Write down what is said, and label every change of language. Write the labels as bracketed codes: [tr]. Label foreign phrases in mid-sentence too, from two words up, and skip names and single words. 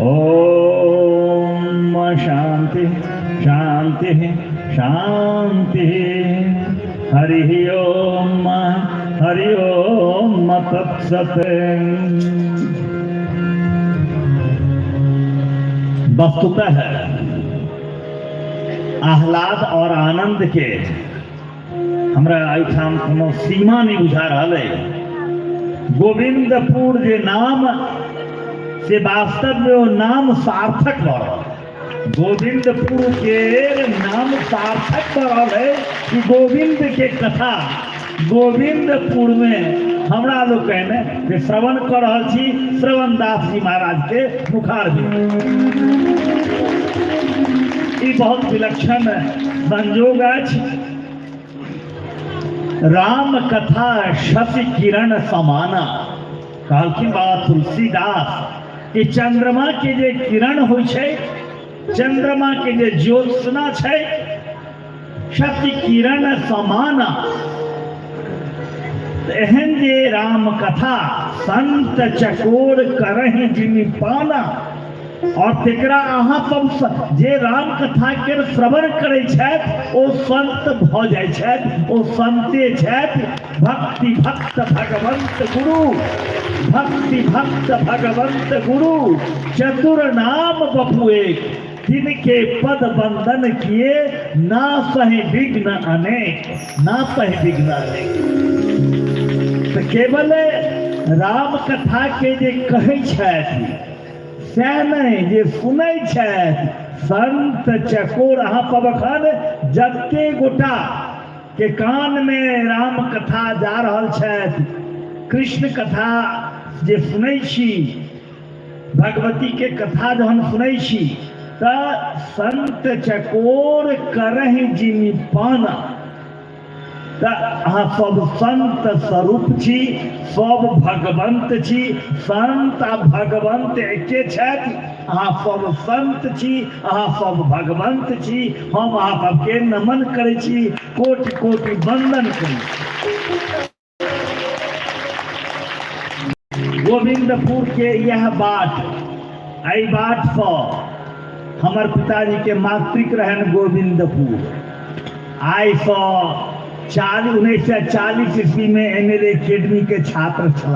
[sa] ओम शांति शांति शांति। हरि ओम तत्सत। [mai] वस्तुतः आह्लाद और आनंद के हमरा एहिठाम कोनो सीमा नहीं बुझा रहा है। गोविंदपुर जे नाम से वास्तव में वो नाम सार्थक भ रहा है। गोविंदपुर के नाम सार्थक भ रहा है कि गोविंद के कथा गोविंदपुर में हमरा लोग कहने जे श्रवण कर रहल छी श्रवण दास जी महाराज के मुखार में। ई बहुत विलक्षण संयोग अछि। [awa] राम कथा शशि किरण समाना [mai] कहलखिन बाबा तुलसीदास कि चंद्रमा के जे किरण होइ छै, चंद्रमा के जे ज्योत्सना छै, [awa] शशि किरण समाना। एहन जे राम कथा संत चकोर करहि जिमि पाना। [mai] और तेकरा अहाँ सब जे राम कथा के श्रवण करे छथि ओ संत भ जाय छथि, ओ संते छथि। [bra] भक्ति भक्त भगवंत गुरु, भक्ति भक्त भगवंत गुरु, चतुर नाम बपु एक, जिनके पद बंदन किए ना सहे विघ्न अनेक, ना सहे विघ्न अनेक। [mai] तो केवल राम कथा के जे कहै छथि सैह नहीं जे सुनै छथि संत चकोर। अहाँ पबखन जते गोटा के कान में राम कथा जा रहल छथि, कृष्ण कथा जे सुनै छी, भगवती के कथा जहन सुनै छी त [awa] संत चकोर करहि जिमि पाना। [mai] अहाँ सब संत स्वरूप छी, सब भगवंत छी। संत आ भगवंत एके छथि। अहाँ सब संत छी, अहाँ सब भगवंत छी। हम अहाँ सबके नमन करै छी, कोटि कोटि वंदन करै छी। गोविंदपुर के यह बाट, एहि बाट पर हमर पिताजी के मातृक रहन गोविंदपुर। आइ से 1940 ईस्वी में एमएलए एकेडमी के छात्र छला।